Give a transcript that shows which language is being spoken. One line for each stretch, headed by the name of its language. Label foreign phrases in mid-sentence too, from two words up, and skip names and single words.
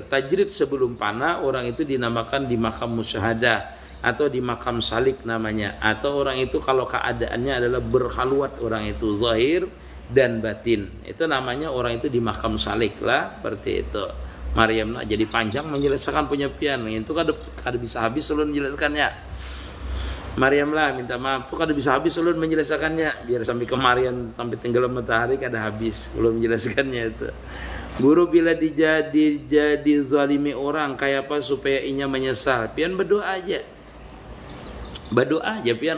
Indonesian: Tajrid sebelum panah orang itu dinamakan di makam musyahadah atau di makam salik namanya. Atau orang itu kalau keadaannya adalah berkhalwat, orang itu zahir dan batin, itu namanya orang itu di makam salik lah, seperti itu.
Banjar: Maryam jadi panjang menjelaskan punya pian itu kada bisa habis ulun menjelaskannya. Maryam lah minta maaf, tuh kada bisa habis ulun menjelaskannya, biar sampai kemarian sampai tenggelam matahari kada habis ulun menjelaskannya itu. Guru bila jadi zalimi orang kayak apa supaya inya menyesal, pian berdoa aja pian.